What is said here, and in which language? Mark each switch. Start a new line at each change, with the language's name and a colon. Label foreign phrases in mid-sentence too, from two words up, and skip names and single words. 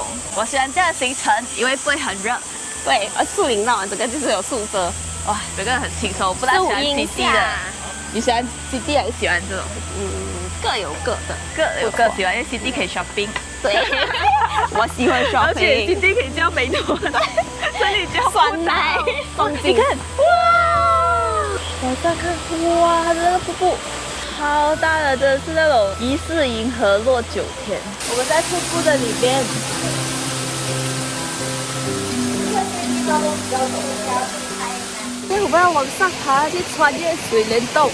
Chinese: 我喜歡這樣的行程，因為不會很熱。對，樹林繞完整個就是有樹遮。哇，這個很輕鬆，不太喜歡基地的。你喜歡基地還是喜歡這種？各有各的，各有各喜歡，因為基地可以 shopping。對，我喜歡 shopping。而且基地可以叫美團，這裡叫酸奶。你看，哇！往上看，哇，這個瀑布好大的，真的是那種疑似銀河落9天。我們在瀑布的裡邊。我們要往上爬，去穿越水簾洞。